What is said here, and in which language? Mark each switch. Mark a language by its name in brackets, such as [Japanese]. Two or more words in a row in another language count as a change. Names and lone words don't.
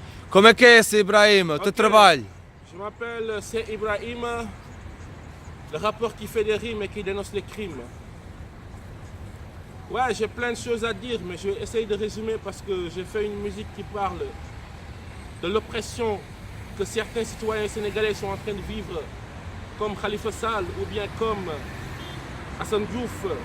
[Portuguese] Como é que é esse Ibrahim, o teu trabalho? [French] Je m'appelle c'est Ibrahim, le rappeur qui fait des rimes et qui dénonce les crimes. Ouais, j'ai plein de choses à dire, mais je vais essayer de résumer parce que j'ai fait une musique qui parle de l'oppression que certains citoyens sénégalais sont en train de vivre, comme Khalifa Sall ou bien comme Hassan Diouf.